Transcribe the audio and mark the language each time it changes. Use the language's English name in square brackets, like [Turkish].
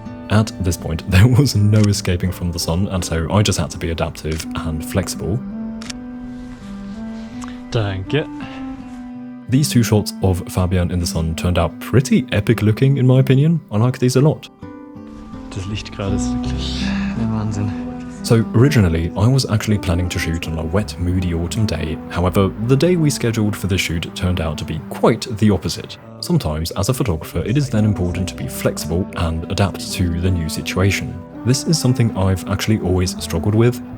[English] At this point, there was no escaping from the sun, and so I just had to be adaptive and flexible. [German] Danke. [English] These two shots of Fabian in the sun turned out pretty epic looking in my opinion. I like these a lot. [German] Das Licht gerade ist wirklich der Wahnsinn. [English] So originally, I was actually planning to shoot on a wet, moody autumn day. However, the day we scheduled for the shoot turned out to be quite the opposite. Sometimes, as a photographer, it is then important to be flexible and adapt to the new situation. This is something I've actually always struggled with.